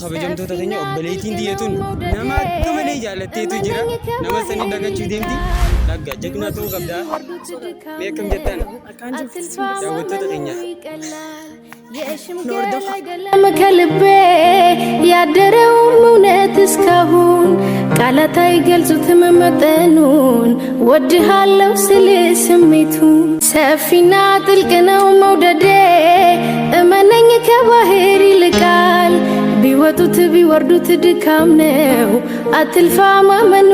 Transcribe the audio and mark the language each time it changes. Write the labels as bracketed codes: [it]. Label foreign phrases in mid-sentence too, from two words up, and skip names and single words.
[om] kabajamtoota keenya obboleettiin diyyatuun nama akka malee jaallatteetu jira. Nama sanii dhagachuu deemti. Dhagga jagnaa ta'uu qabda. Beekam jettan daawwattoota keenya. [am] ከልቤ ያደረውን እውነት እስካሁን ቃላት አይገልጹትም መጠኑን ወድሃለው ስል ስሜቱ ሰፊና ጥልቅ ነው መውደዴ እመነኝ ከባህር ይልቃል ቢወጡት ቢወርዱት ድካም ነው አትልፋ ማመኑ